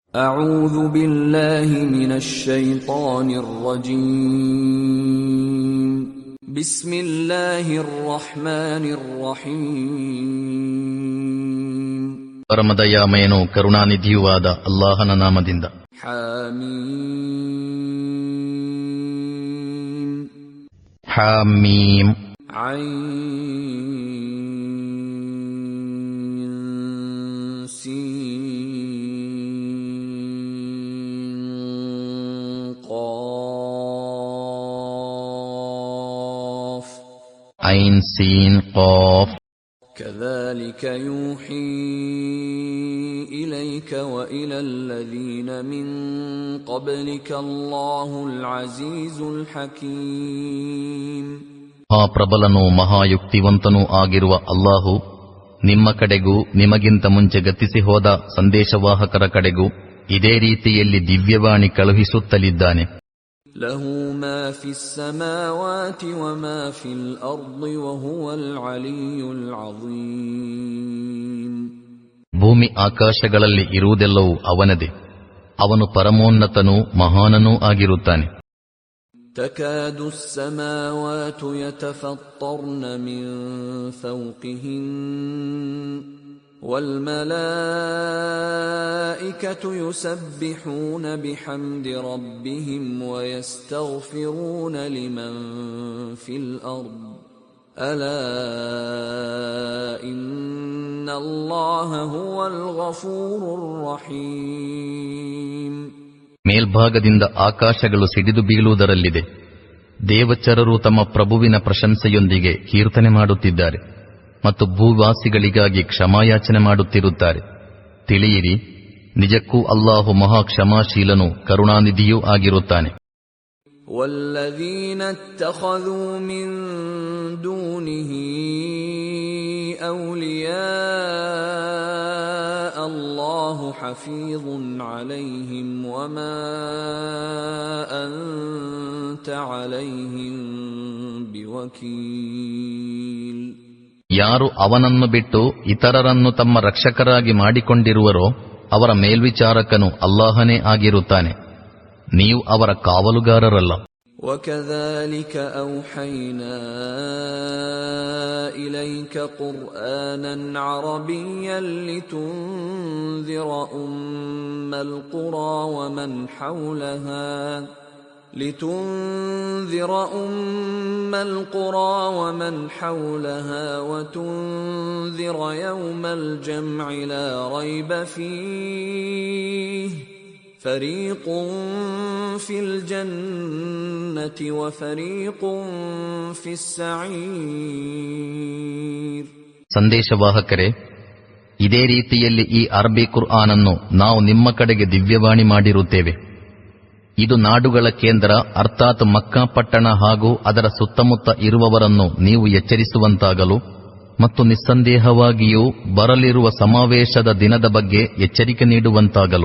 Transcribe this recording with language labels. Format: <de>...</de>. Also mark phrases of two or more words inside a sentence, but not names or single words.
<ar>أعوذ بالله من الشيطان الرجيم بسم الله الرحمن الرحيم</ar> <kn>ಪರಮದಯಾಮಯನೂ ಕರುಣಾನಿಧಿಯೂ ಆದ ಅಲ್ಲಾಹನ ನಾಮದಿಂದ.</kn> <ar>حميم</ar> <kn>ಹಾಮೀಮ್.</kn> <ar>عين سين قاف</ar> <kn>ಐನ್ ಸೀನ್ ಕಾಫ್.</kn> <ar>كذلك يوحي إليك وإلى الذين من قبلك الله العزيز الحكيم.</ar> <kn>ಆ ಪ್ರಬಲನೂ ಮಹಾಯುಕ್ತಿವಂತನೂ ಆಗಿರುವ ಅಲ್ಲಾಹು ನಿಮ್ಮ ಕಡೆಗೂ ನಿಮಗಿಂತ ಮುಂಚೆ ಗತಿಸಿ ಹೋದ ಸಂದೇಶವಾಹಕರ ಕಡೆಗೂ ಇದೇ ರೀತಿಯಲ್ಲಿ ದಿವ್ಯವಾಣಿ ಕಳುಹಿಸುತ್ತಲಿದ್ದಾನೆ.</kn> <ar>له ما في السماوات وما في الأرض وهو العلي العظيم.</ar> <kn>ಭೂಮಿ ಆಕಾಶಗಳಲ್ಲಿ ಇರುವುದೆಲ್ಲವೂ ಅವನದೇ. ಅವನು ಪರಮೋನ್ನತನೂ ಮಹಾನನೂ ಆಗಿರುತ್ತಾನೆ.</kn> <ar>تكاد السماوات يتفطرن من فوقهن والملائكة يسبحون بحمد ربهم ويستغفرون لمن في الأرض ألا إن الله هو الغفور الرحيم.</ar> <kn>ಮೇಲ್ಭಾಗದಿಂದ ಆಕಾಶಗಳು ಸಿಡಿದು ಬೀಳುವುದರಲ್ಲಿದೆ. ದೇವಚರರು ತಮ್ಮ ಪ್ರಭುವಿನ ಪ್ರಶಂಸೆಯೊಂದಿಗೆ ಕೀರ್ತನೆ ಮಾಡುತ್ತಿದ್ದಾರೆ ಮತ್ತು ಭೂವಾಸಿಗಳಿಗಾಗಿ ಕ್ಷಮಾಯಾಚನೆ ಮಾಡುತ್ತಿರುತ್ತಾರೆ. ತಿಳಿಯಿರಿ, ನಿಜಕ್ಕೂ ಅಲ್ಲಾಹು ಮಹಾ ಕ್ಷಮಾಶೀಲನೂ ಕರುಣಾನಿಧಿಯೂ ಆಗಿರುತ್ತಾನೆ.</kn> <ar>والذين اتخذوا من دونه أولياء الله حفيظ عليهم وما أنت عليهم بوكيل.</ar> <kn>ಯಾರು ಅವನನ್ನು ಬಿಟ್ಟು ಇತರರನ್ನು ತಮ್ಮ ರಕ್ಷಕರಾಗಿ ಮಾಡಿಕೊಂಡಿರುವರೋ ಅವರ ಮೇಲ್ವಿಚಾರಕನು ಅಲ್ಲಾಹನೇ ಆಗಿರುತ್ತಾನೆ. ನೀವು ಅವರ ಕಾವಲುಗಾರರಲ್ಲ.</kn> <ar>وكذلك أوحينا إليك قرآنا عربيا لتنذر أم القرى ومن حولها وتنذر يوم الجمع لا ريب فيه فريق في الجنة وفريق في السعير.</ar> <kn>ಸಂದೇಶವಾಹಕರೇ, ಇದೇ ರೀತಿಯಲ್ಲಿ ಈ ಅರಬಿ ಕುರ್ಆನನ್ನು ನಾವು ನಿಮ್ಮ ಕಡೆಗೆ ದಿವ್ಯವಾಣಿ ಮಾಡಿರುತ್ತೇವೆ. ಇದು ನಾಡುಗಳ ಕೇಂದ್ರ ಅರ್ಥಾತ್ ಮಕ್ಕಾ ಪಟ್ಟಣ ಹಾಗೂ ಅದರ ಸುತ್ತಮುತ್ತ ಇರುವವರನ್ನು ನೀವು ಎಚ್ಚರಿಸುವಂತಾಗಲು ಮತ್ತು ನಿಸ್ಸಂದೇಹವಾಗಿಯೂ ಬರಲಿರುವ ಸಮಾವೇಶದ ದಿನದ ಬಗ್ಗೆ ಎಚ್ಚರಿಕೆ ನೀಡುವಂತಾಗಲು.</kn>